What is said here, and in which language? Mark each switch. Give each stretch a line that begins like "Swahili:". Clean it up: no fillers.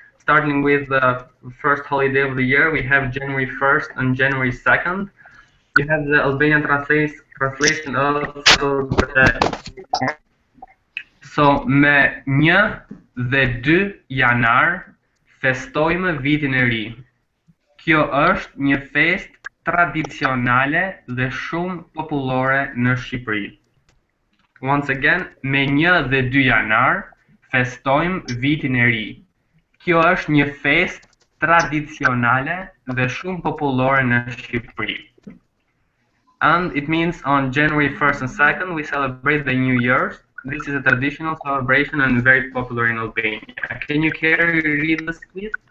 English: Starting with the first holiday of the year, we have January 1st and January 2nd. You have the Albanian translation also.
Albanian: So me 1 dhe 2 janar festojmë vitin e ri. Kjo është një fest tradicionale dhe shumë popullore në Shqipëri.
English: Once again,
Albanian: me 1 dhe 2 janar festojmë vitin e ri. Kjo është një fest tradicionale dhe shumë popullore në Shqipëri.
English: And it means on January 1st and 2nd we celebrate the New Year's. This is a traditional celebration and very popular in Albania. Can you carry read this, please?